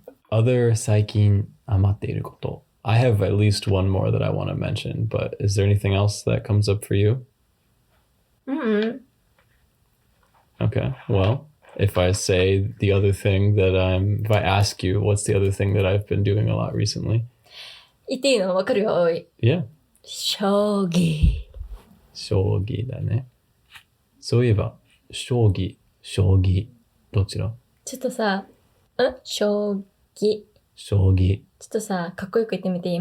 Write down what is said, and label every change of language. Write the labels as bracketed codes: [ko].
[ja] Other 最近ハマっていること. [en] I have at least one more that I want to mention, but is there anything else that comes up for you? Okay, well, if I say the other thing that if I ask you, what's the other thing that I've been doing a lot recently? [ja] 言っていいの？わかるよ、おい。 [en] Yeah. [ja] 将棋。将棋だね。そういえば、将棋、どちら？ちょっとさ、将棋。将棋。ちょっとさ、かっこよく言ってみていい？